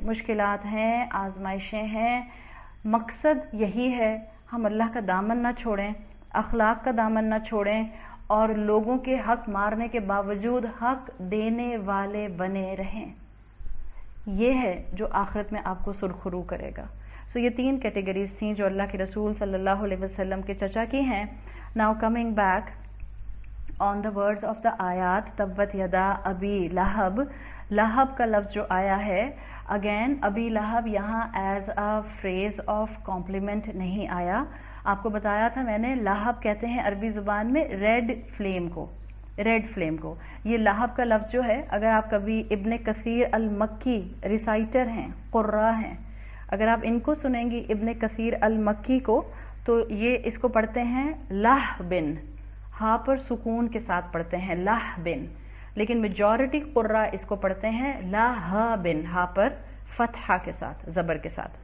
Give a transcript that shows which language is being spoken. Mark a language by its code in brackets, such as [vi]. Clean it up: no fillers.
[ur] مشکلات ہیں, آزمائشیں ہیں, مقصد یہی ہے ہم اللہ کا دامن نہ چھوڑیں, اخلاق کا دامن نہ چھوڑیں, اور لوگوں کے حق مارنے کے باوجود حق دینے والے بنے رہیں. یہ ہے جو آخرت میں آپ کو سرخرو کرے گا. سو یہ 3 کیٹیگریز تھیں جو اللہ کے رسول صلی اللہ علیہ وسلم کے چچا کی ہیں. [en] now coming back on the words of the آیات, [ar] تبت یدا ابی لہب, [ur] لہب کا لفظ جو آیا ہے اگین ابی لہب یہاں [en] as a phrase of compliment [ur] نہیں آیا. آپ کو بتایا تھا میں نے لہب کہتے ہیں عربی زبان میں ریڈ فلیم کو. ریڈ فلیم کو یہ لہب کا لفظ جو ہے اگر آپ کبھی ابن کثیر المکی ریسائٹر ہیں قراء ہیں اگر آپ ان کو سنیں گی ابن کثیر المکی کو تو یہ اس کو پڑھتے ہیں لہبن ہا پر سکون کے ساتھ پڑھتے ہیں لہبن لیکن میجورٹی قراء اس کو پڑھتے ہیں لہبن ہا پر فتحہ کے ساتھ زبر کے ساتھ.